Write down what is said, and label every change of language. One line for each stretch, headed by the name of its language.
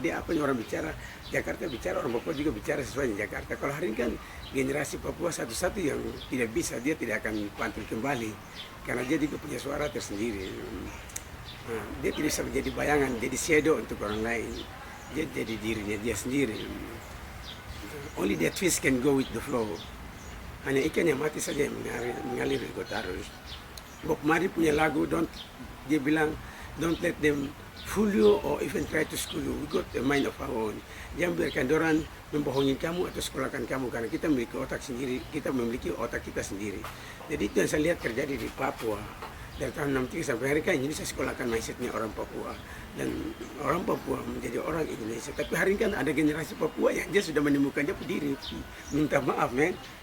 Indonesian: Jadi apa yang orang bicara, Jakarta bicara, orang Papua juga bicara sesuai dengan Jakarta. Kalau hari ini kan generasi Papua satu-satu yang tidak bisa, dia tidak akan pantul kembali karena dia juga punya suara tersendiri. Nah, dia tidak bisa menjadi bayangan, jadi shadow untuk orang lain. Dia jadi dirinya dia sendiri.
English: Only that fish can go with the flow.
Indonesian: Hanya ikan yang mati saja yang mengalir di kota arus. Bob Marley punya lagu, dia bilang
English: Don't let them fool you or even try to school you. We got a mind of our own.
Indonesian: Jangan biarkan orang membohongi kamu atau sekolahkan kamu, karena kita memiliki otak sendiri, kita memiliki otak kita sendiri. Jadi itu yang saya lihat terjadi di Papua. Dari tahun 63 sampai hari ini saya sekolahkan mindsetnya orang Papua. Dan orang Papua menjadi orang Indonesia. Tapi hari ini kan ada generasi Papua yang dia sudah menemukan dia diri. Minta maaf, men.